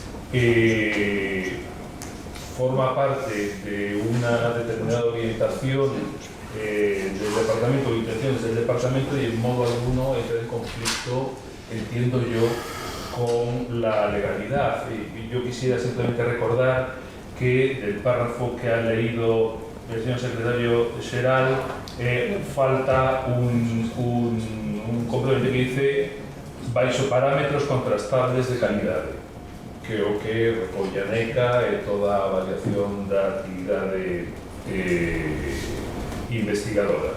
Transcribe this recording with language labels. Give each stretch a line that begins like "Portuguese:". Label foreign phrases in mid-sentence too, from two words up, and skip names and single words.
Spanish: forma parte de una determinada orientación del departamento, o intenciones del departamento, y en modo alguno entra en conflicto, entiendo yo, con la legalidad. Y yo quisiera simplemente recordar que del párrafo que ha leído el señor secretario Xeral falta un complemento que dice
Galician: baixo parámetros contrastables de calidade, que o que recolle a NECA e toda a avaliación da actividade investigadora.